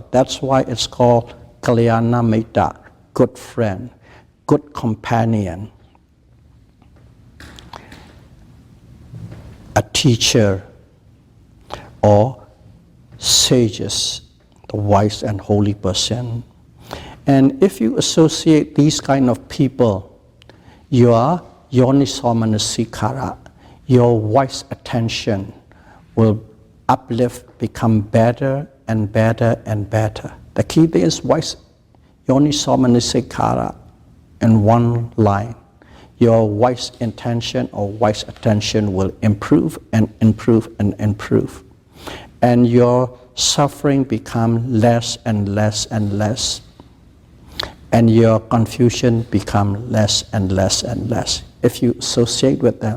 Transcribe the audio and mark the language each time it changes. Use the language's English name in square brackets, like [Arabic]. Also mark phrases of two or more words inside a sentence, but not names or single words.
[English] That's why it's called [Pali] Kalyana Mitta, [English] good friend, good companion, a teacher or sages, the wise and holy person. And if you associate these kind of people, your [Pali] yoniso-manasikara, [English] your wise attention will uplift, become better and better and better. The key there is wise [Pali] yoniso-manasikara [English] in one line. Your wise intention or wise attention will improve and improve and improve. And your suffering become less and less and less. And your confusion become less and less and less if you associate with them.